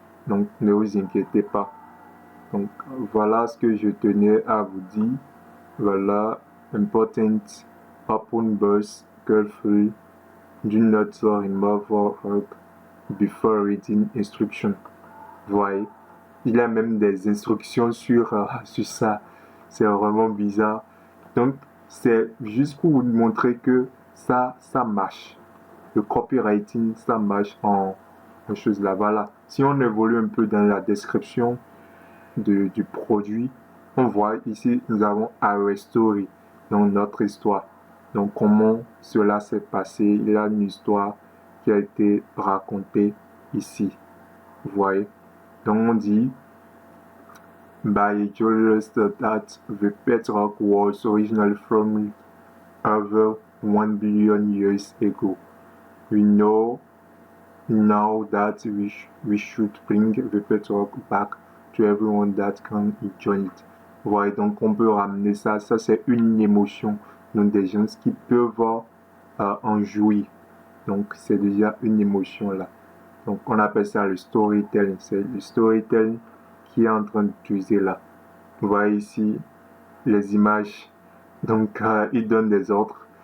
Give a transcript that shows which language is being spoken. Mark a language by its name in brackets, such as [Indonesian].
[French] Donc ne vous inquiétez pas. Donc voilà ce que je tenais à vous dire. [English] Voilà, important open bus carefully. Do not remove work before reading instruction. [French] Vous voyez, il y a même des instructions sur ça. C'est vraiment bizarre. Donc c'est juste pour vous montrer que ça marche. Le copywriting, ça marche en chose là. Voilà. Si on évolue un peu dans la description du produit, on voit ici, nous avons [English] our story, [French] donc notre histoire. Donc comment cela s'est passé, il y a une histoire qui a été racontée ici. Vous voyez. Donc on dit [English] by journalist that the pet rock was originally from over 1 billion years ago. We know now that we should bring the pet rock back to everyone that can enjoy it. [French] Ouais, donc on peut ramener ça. Ça, c'est une émotion. Donc des gens qui peuvent en jouir. Donc c'est déjà une émotion là. Donc on appelle ça le storytelling. C'est le storytelling qui est en train d'utiliser là. Vous voyez ici les images. Donc il donne des ordres.